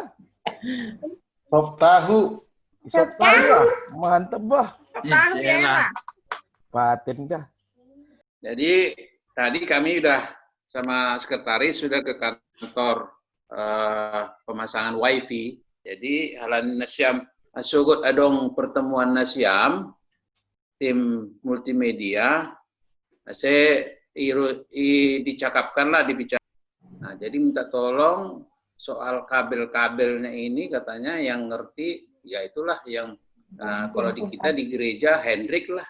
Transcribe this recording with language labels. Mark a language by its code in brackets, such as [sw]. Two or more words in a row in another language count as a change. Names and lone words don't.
[id] Sop tahu. sop tahu ah. Mantep bah. Tahu ya Iyalah. enak. Paten dah. Jadi tadi kami udah sama sekretaris sudah ke kantor pemasangan wifi. [sim] Jadi halan nasiam sugut adong pertemuan nasiam tim multimedia. [id] Saya dicakapkan lah dibicara. Nah, jadi minta tolong soal kabel-kabelnya ini katanya yang ngerti ya itulah yang kalau di kita di gereja Hendrik lah.